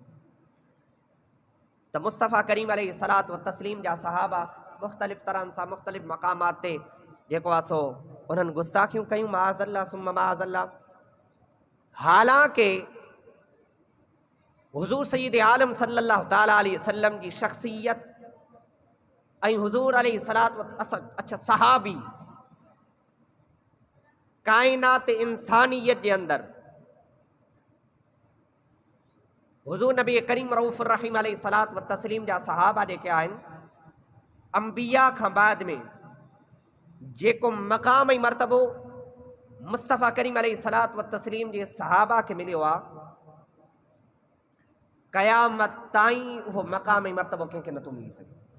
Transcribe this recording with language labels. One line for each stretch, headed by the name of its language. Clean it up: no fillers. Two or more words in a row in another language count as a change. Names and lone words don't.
Sindhi: त मुस्तफ़ा करीम
Arabic: عليه الصلاة والتسليم
Sindhi: जा सहाबा मुख़्तलिफ़ तरहनि सां मुख़्तलिफ़ मक़ामात ते जेको आहे सो उन्हनि गुस्ताखियूं कयूं,
Arabic: معاذ الله ثم معاذ الله.
Sindhi: हालांकि हुज़ूर सय्यद आलम
Arabic: صلى الله تعالى عليه وسلم
Sindhi: जी शख़्सियत ऐं हुज़ूर
Arabic: عليه الصلاة و
Sindhi: अच्छा सहाबी कायनात इंसानियत जे अंदरि हुज़ूर नबी करीम
Arabic: رؤوف الرحيم عليه الصلاة والتسليم
Sindhi: जा सहाबा जेके आहिनि, अंबिया खां बाद में जेको मक़ाम ऐं मर्तबो मुस्तफ़ा करीम
Arabic: عليه الصلاة والتسليم
Sindhi: जे सहाबा खे मिलियो आहे, क़यामत ताईं उहो मक़ाम ऐं मर्तबो कंहिंखे नथो मिली सघे।